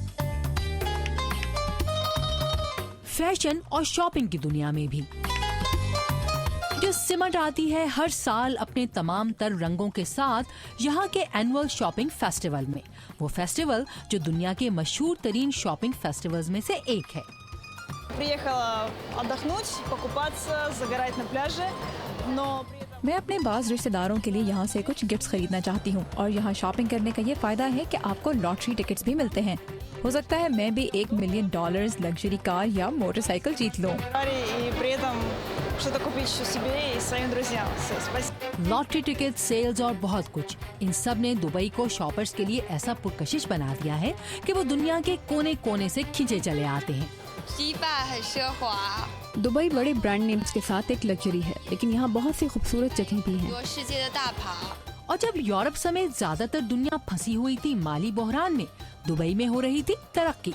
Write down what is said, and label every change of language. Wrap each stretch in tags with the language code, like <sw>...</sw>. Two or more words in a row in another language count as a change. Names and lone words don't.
<hi>फैशन और शॉपिंग की दुनिया में भी जो सिमट आती है हर साल अपने तमाम तर रंगों के साथ यहाँ के</hi> <en>annual shopping festival</en> <hi>में, वो फेस्टिवल जो दुनिया के मशहूर तरीन</hi> <en>shopping festivals</en> <hi>में से एक है।</hi> <ru>Приехала отдохнуть, покупаться, загорать на пляже, но</ru> <hi>मैं अपने बाज़ रिश्तेदारों के लिए यहाँ से कुछ गिफ्ट्स खरीदना चाहती हूँ और यहाँ शॉपिंग करने का ये फायदा है कि आपको</hi> <en>lottery tickets</en> <hi>भी मिलते हैं। हो सकता है मैं भी $1 मिलियन</hi> <en>luxury car</en> <hi>या मोटरसाइकिल जीत लूँ।</hi> <ru>и при этом что-то купить еще себе и своим друзьям. Спасибо.</ru> <en>lottery ticket,</en> <hi>सेल्स और बहुत कुछ, इन सब ने दुबई को शॉपर्स के लिए ऐसा पुरकशिश बना दिया है कि वो दुनिया के कोने कोने से खींचे चले आते हैं। दुबई बड़े</hi> <en>brand names</en> <hi>के साथ एक लग्जरी है, लेकिन यहाँ बहुत सी खूबसूरत जगह भी हैं। और जब यूरोप समेत ज्यादातर दुनिया फंसी हुई थी माली बहरान में, दुबई में हो रही थी तरक्की।</hi>